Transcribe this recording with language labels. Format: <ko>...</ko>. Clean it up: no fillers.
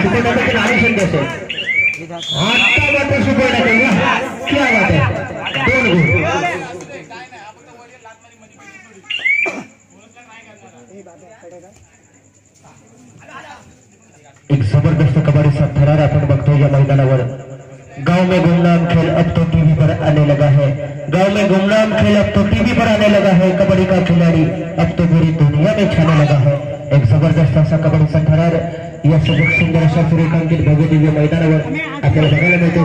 <mr>Super टॅकलची नामी संधी असेल आता मात्र सुपर टॅकल</mr> <hi>क्या बात</hi> <mr>आहे 2 गुण। एक जबरदस्त कबड्डीचा थरार आपण बघतो या मैदानावर।</mr> <hi>गांव में गुमनाम खेल अब तो टीवी पर आने लगा है, गांव में गुमनाम खेल अब तो टीवी पर आने लगा है, कबड्डी का खिलाड़ी अब तो पूरी दुनिया में छाने लगा है।</hi> <mr>एक जबरदस्त असा कबड्डीचा थरार या सजग सुंदर अशा सूर्यकांतीत भव्य दिव्य मैदानावर आपल्याला बघायला मिळतो।</mr>